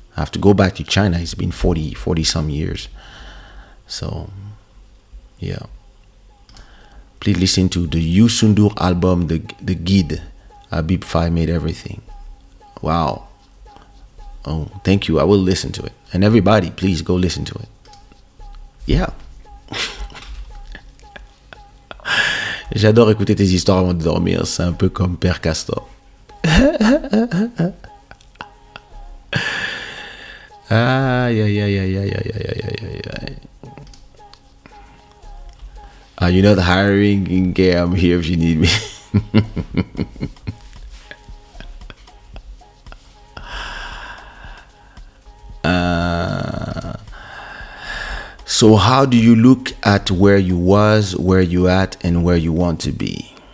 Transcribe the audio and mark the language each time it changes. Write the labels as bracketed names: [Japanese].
[English] I have to go back to China. It's been 40 some years. So yeah. Please listen to the Youssou album, the Guide. Habib Faye made everything. Wow. Oh, thank you. I will listen to it. And everybody, please go listen to it. Yeah. [French] J'adore écouter tes histoires avant de dormir. C'est un peu comme Père Castor. Aïe, aïe, aïe, aïe, aïe, aïe, aïe, aïe, aïe. [English] You're not hiring? Okay, I'm here if you need me. So how do you look at where you was, where you at, and where you want to be?